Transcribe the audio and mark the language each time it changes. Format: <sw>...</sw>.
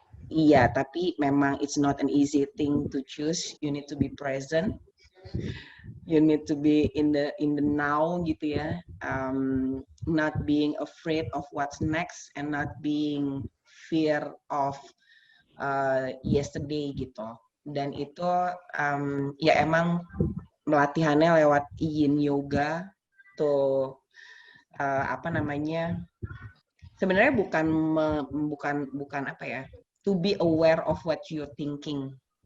<id>iya, tapi memang</id> <en>it's not an easy thing to choose. You need to be present. You need to be in the now</en> <id>gitu ya.</id> <en>Not being afraid of what's next and not being fear of yesterday</en> <id>gitu. Dan itu ya emang melatihannya lewat Yin Yoga tuh apa namanya? Sebenarnya bukan apa ya?</id> <en>To be aware of what you're thinking.</en>